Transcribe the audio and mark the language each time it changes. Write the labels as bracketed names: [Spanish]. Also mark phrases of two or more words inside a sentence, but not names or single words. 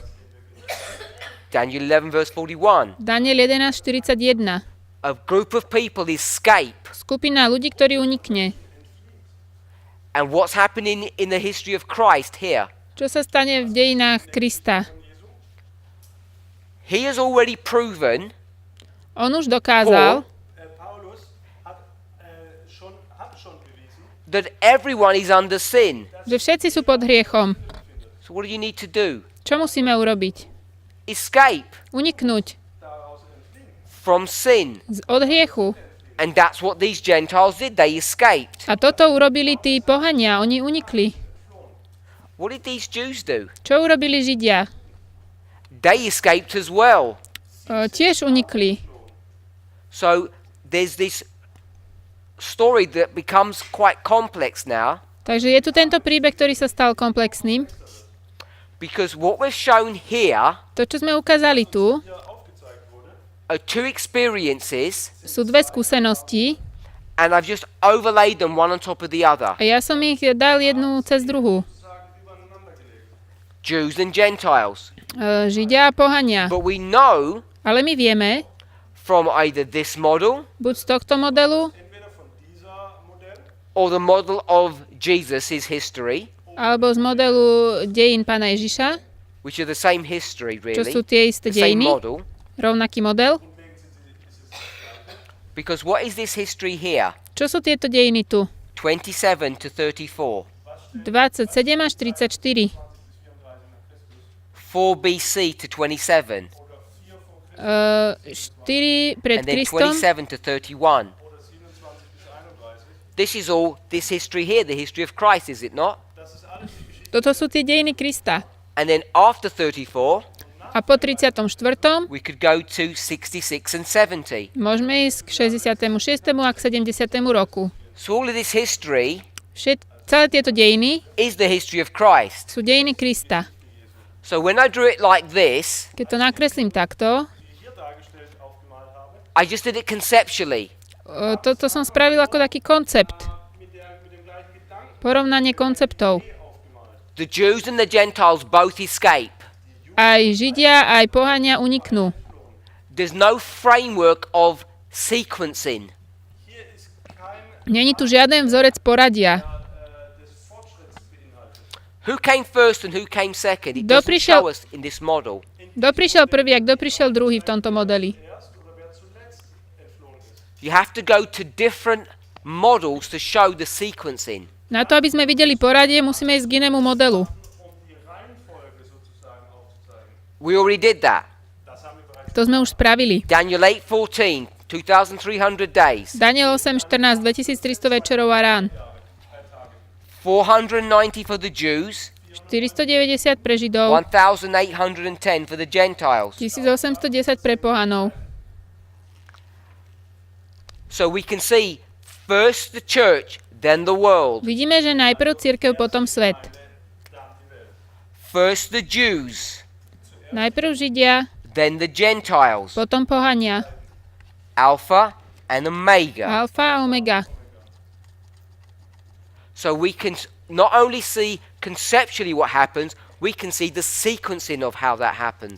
[English] Daniel 11 verse 41. Daniel 11.41. A group of people escape. [Slovak] Skupina ľudí, ktorí unikne. [English] And what's happening in the history of Christ here? [Slovak] Čo sa stane v dejinách Krista? [English] He has already proven [Slovak] On už dokázal, [German] Paulus hat schon bewiesen, [English] that everyone is under sin. [Slovak] že všetci sú pod hriechom. [English] So what do you need to do? [Slovak] Čo musíme urobiť? [English] Escape [Slovak] Uniknúť [English] from sin. [Slovak] od hriechu. [English] And that's what these Gentiles did. They escaped. [Slovak] A toto urobili tí pohania, oni unikli. [English] What did these Jews do? [Slovak] Čo urobili Židia? [English] They escaped as well. [Slovak] Tiež unikli. [English] So there's this story that becomes quite complex now, [Slovak] Takže je tu tento príbeh, ktorý sa stal komplexným. [English] because what we've shown here [Slovak] To, čo sme ukázali tu, [English] are two experiences, [Slovak] sú dve skúsenosti [English] and I've just overlaid them one on top of the other. [Slovak] a ja som ich dal jednu cez druhú. [English] Jews and Gentiles. [Slovak] Židia a pohania. [English] But we know [Slovak] Ale my vieme, [English] from either this model [Slovak] buď z tohto modelu, [German] entweder von dieser Modell [English] or the model of Jesus' history, [Slovak] alebo z modelu dejín Pána Ježiša, [English] which are the same history [Slovak] čo [English] really, [Slovak] sú tie isté [English] the same [Slovak] dejiny, [English] model. [Slovak] rovnaký model. [English] Because what is this history here? [Slovak] Čo sú tieto dejiny tu? [English] 27 to 34. [Slovak] 27 až 34. [English] 4 BC to 27. [Slovak] 4 pred [English] And then [Slovak] Kristom [English] 27 to 31. This is all this history here, the history of Christ, is it not? [Slovak] Toto sú tie dejiny Krista. [English] And then after 34, [Slovak] A po 34. [English] we could go to 66 and 70. [Slovak] môžeme ísť k 66. a k 70. roku. [English] So all of this history [Slovak] Celé tieto dejiny [English] is the history of Christ. [Slovak] sú dejiny Krista. [English] So when I drew it like this, [Slovak] Keď to nakreslím takto, [German] hier dargestellt aufgemalt habe, [English] I just did it conceptually. [Slovak] toto som spravil ako taký koncept. [German] mit dem gleichen Gedanken [Slovak] Porovnanie konceptov. [English] The Jews and the Gentiles both escape. [Slovak] Aj Židia, aj pohania uniknú. [English] There's no framework of sequencing. [German] hier ist kein [Slovak] Není tu žiaden vzorec poradia. [German] des Fortschritts beinhaltet. [English] Who came first and who came second? It [Slovak] Kto [English] doesn't [Slovak] prišiel- [English] show us in this model. [Slovak] Kto prišiel prvý a kto prišiel druhý v tomto modeli? [German] Erst oder wer zuletzt entflohen ist. [English] You have to go to different models to show the sequencing. [Slovak] Na to, aby sme videli poradie, musíme ísť k inému modelu. [German] Die Reihenfolge sozusagen aufzuzeigen. [English] We already did that. [German] Das haben wir bereits [Slovak] To sme už spravili. [English] Daniel 8:14, 2,300 days. [Slovak] Daniel 8.14, 2300 večerov a rán. [English] 490 for the Jews, [Slovak] 490 pre Židov, [English] 1,810 for the Gentiles. [Slovak] 1810 pre pohanov. [English] So we can see first the church, then the world. [Slovak] Vidíme, že najprv cirkev, potom svet. [English] First the Jews, [Slovak] Najprv Židia, [English] then the Gentiles. [Slovak] potom pohania. [English] Alpha and Omega. [Slovak] Alfa a omega. [English] So we can not only see conceptually what happens, we can see the sequencing of how that happens.